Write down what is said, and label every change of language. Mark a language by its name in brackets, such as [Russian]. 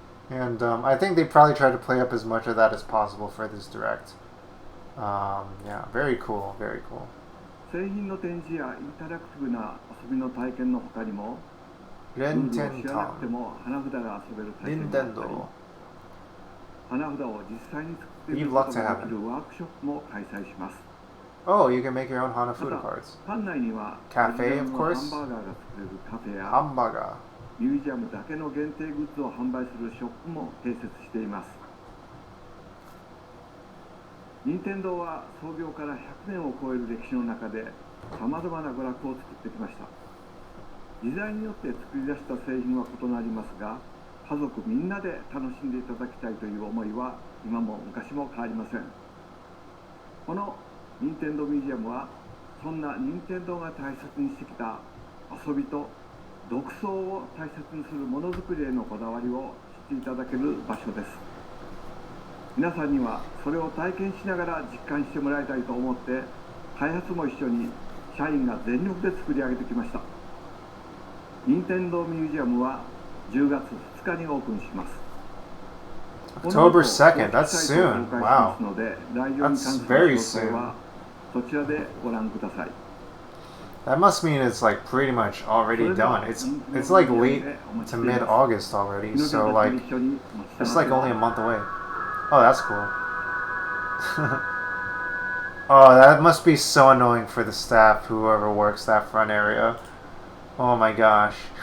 [English] And I think they probably try to play up as much of that as possible for this direct. Yeah, very cool, very cool. [Japanese] 製品の展示やインタラクティブな遊びの体験の他にも、ルールを知らなくても花札が遊べる体験があったり、花札を実際に作ってみることができるワークショップも開催します。 [English] Oh, you can make your own Hanafuda cards. [Japanese] 館内には [English] Cafe, of course. [Japanese] ハンバーガーが作れるカフェやハンバーガー。ミュージアムだけの限定グッズを販売するショップも併設しています。任天堂は創業から100年を超える歴史の中でさまざまな娯楽を作ってきました。時代によって作り出した製品は異なりますが、家族みんなで楽しんでいただきたいという思いは今も昔も変わりません。この任天堂ミュージアムはそんな任天堂が大切にしてきた遊びと独創を大切にするものづくりへのこだわりを知っていただける場所です。皆さんにはそれを体験しながら実感してもらいたいと思って開発も一緒に社員が全力で作り上げてきました。任天堂ミュージアムは10月2日にオープンします。 [English] October 2nd, that's soon. Wow. That's very soon. [Japanese] そちらでご覧ください。 [English] That must mean it's like pretty much already done. It's like late to mid-August already, so like it's like only a month away. Oh, that's cool. Oh, that must be so annoying for the staff, whoever works that front area. Oh my gosh.